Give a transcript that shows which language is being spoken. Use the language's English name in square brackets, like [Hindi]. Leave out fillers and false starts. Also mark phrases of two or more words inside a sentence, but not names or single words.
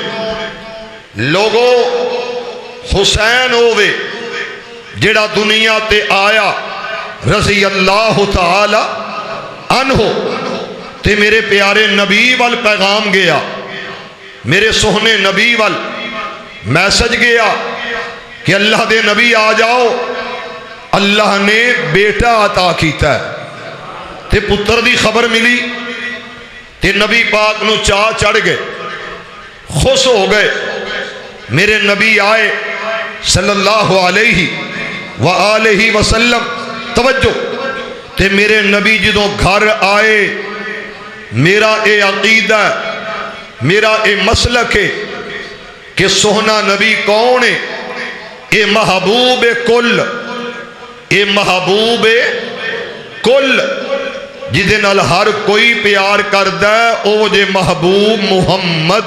[Punjabi] لوگو حسین ہووے جیہڑا دنیا تے آیا [Arabic] رضي الله تعالى عنه [Punjabi] تے میرے پیارے نبی وال پیغام گیا، میرے سوہنے نبی وال میسج گیا کہ اللہ دے نبی آ جاؤ، اللہ نے بیٹا عطا کیتا ہے. تے پتر دی خبر ملی تے نبی پاک نوں چاء چڑھ گئے، خوش ہو گئے. میرے نبی آئے [Arabic] صلى الله عليه وآله وسلم, [Punjabi] توجہ، تے میرے نبی جدوں گھر آئے، میرا یہ عقیدہ، میرا یہ مسلک ہے کہ سوہنا نبی کون ہے? یہ محبوب کل، یہ محبوب کل، جیدے نال ہر کوئی پیار کردا ہے، او جے محبوب محمد.